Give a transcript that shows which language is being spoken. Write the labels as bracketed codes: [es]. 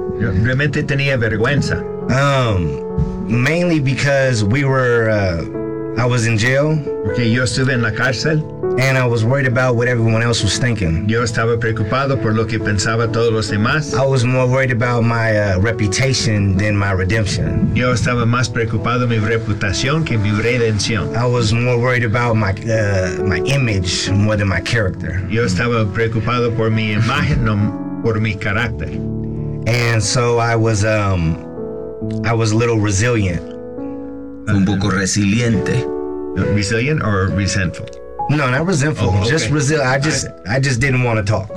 [es] Realmente tenía vergüenza. [en] Mainly because I was in jail. [es] Porque yo estuve en la cárcel. [en] And I was worried about what everyone else was thinking. [es] Yo estaba preocupado por lo que pensaba todos los demás. [en] I was more worried about my reputation than my redemption. [es] Yo estaba más preocupado mi reputación que mi redención. [en] I was more worried about my image more than my character. [es] Yo estaba preocupado por mi imagen, no por mi carácter. [en] And so I was a little resilient. [es] Un poco resiliente. [en] Resilient or resentful? No, not resentful. Oh, okay. I just didn't want to talk.